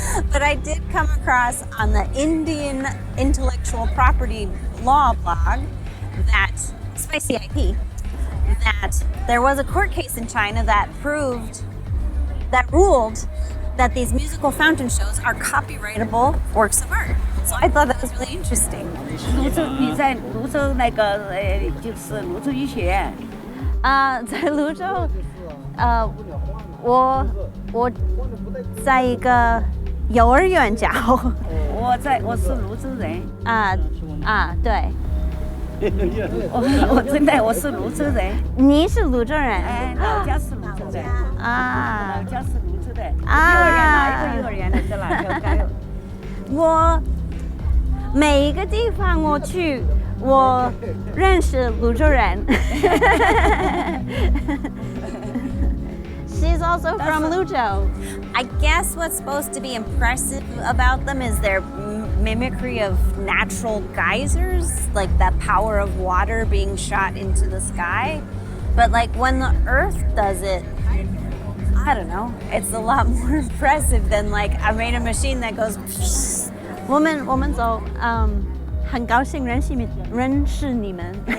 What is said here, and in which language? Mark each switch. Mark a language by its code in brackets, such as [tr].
[en] But I did come across on the Indian intellectual property law blog that, 𝗖𝗵cie IP, that there was a court case in China that ruled that these musical fountain shows are copyrightable works of art. So I thought that was really interesting. [zh] 你在泸州那个就是泸州医学院。在泸州，我在一个幼儿园教。我是泸州人。对。我真的我是泸州人。你是泸州人？哎，老家是泸州的。老家是泸州的。哪一个幼儿园的在哪条？我每一个地方我去，我认识泸州人。 [en] She's also from Luzhou. I guess what's supposed to be impressive about them is their mimicry of natural geysers, like that power of water being shot into the sky. But like when the Earth does it, I don't know, it's a lot more impressive than like I made a machine that goes. [zh] 我们走，很高兴认识你们。